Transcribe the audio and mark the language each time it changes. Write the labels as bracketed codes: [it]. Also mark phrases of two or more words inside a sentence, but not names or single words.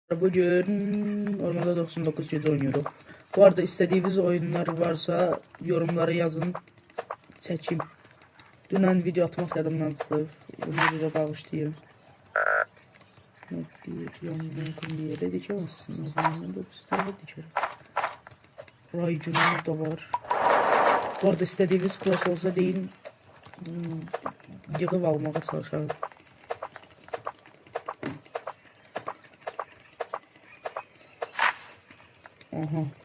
[tr] Bugün Ormanda 99 gece oynuyoruz. Bu arada istediğiniz oyunlar varsa yorumlara yazın. Çekim. [az] Dünən video atmaq yadımdan çıxıb. Onu da bağışlayın. [tr] Yakın bir yere dikemezsin. Ben de bir tane dikerim. Raycunumuz da var. Bu arada istediğiniz klas olsa deyin. [az] Yığıb almağa çalışarım. Aha.